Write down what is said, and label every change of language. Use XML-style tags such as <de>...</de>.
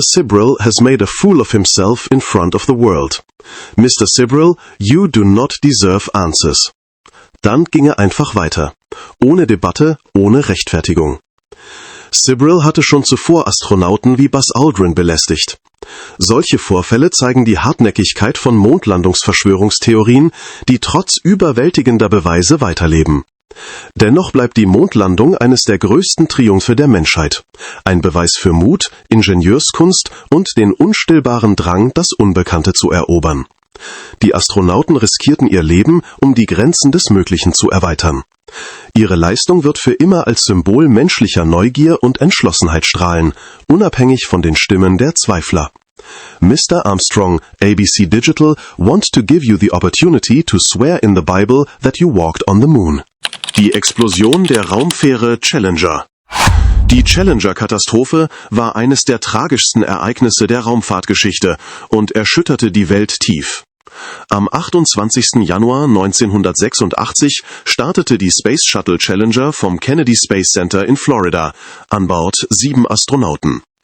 <en>Sibrel has made a fool of himself in front of the world. Mr. Sibrel, you do not deserve answers.</en> <de>Dann ging er einfach weiter. Ohne Debatte, ohne Rechtfertigung. Sibrel hatte schon zuvor Astronauten wie Buzz Aldrin belästigt. Solche Vorfälle zeigen die Hartnäckigkeit von Mondlandungsverschwörungstheorien, die trotz überwältigender Beweise weiterleben. Dennoch bleibt die Mondlandung eines der größten Triumphe der Menschheit. Ein Beweis für Mut, Ingenieurskunst und den unstillbaren Drang, das Unbekannte zu erobern. Die Astronauten riskierten ihr Leben, um die Grenzen des Möglichen zu erweitern. Ihre Leistung wird für immer als Symbol menschlicher Neugier und Entschlossenheit strahlen, unabhängig von den Stimmen der Zweifler.</de> <en>Mr. Armstrong, ABC Digital, want to give you the opportunity to swear in the Bible that you walked on the moon.</en> <de>Die Explosion der Raumfähre Challenger. Die Challenger-Katastrophe war eines der tragischsten Ereignisse der Raumfahrtgeschichte und erschütterte die Welt tief. Am 28. Januar 1986 startete die Space Shuttle Challenger vom Kennedy Space Center in Florida, an Bord 7 Astronauten.</de>